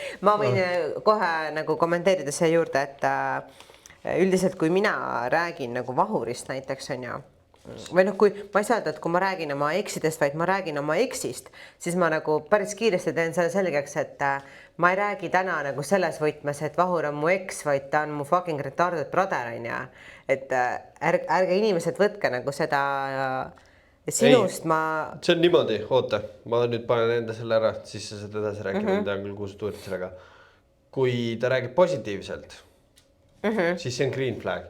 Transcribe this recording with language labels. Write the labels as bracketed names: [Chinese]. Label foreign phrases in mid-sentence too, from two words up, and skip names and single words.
[Estonian] ma võin kohe nagu kommenteerida see juurde, et üldiselt kui mina räägin nagu vahurist näiteks on ju, või noh, kui ma ei saa öelda, et kui ma räägin oma eksidest, vaid ma räägin oma eksist, siis ma nagu päris kiiresti teen selle selgeks, et ma ei räägi täna nagu selles võtmes, et Vahur on mu eks, vaid ta on mu [English] fucking retarded brother [Estonian] on ju. Et ärge inimesed võtke nagu seda sinust ei, see on niimoodi, oota, ma nüüd panen enda selle ära, siis sa saad edasi rääkida, ma tean küll, kuhu sa tuurid sellega. Kui ta räägib positiivselt, siis see on [English] green flag.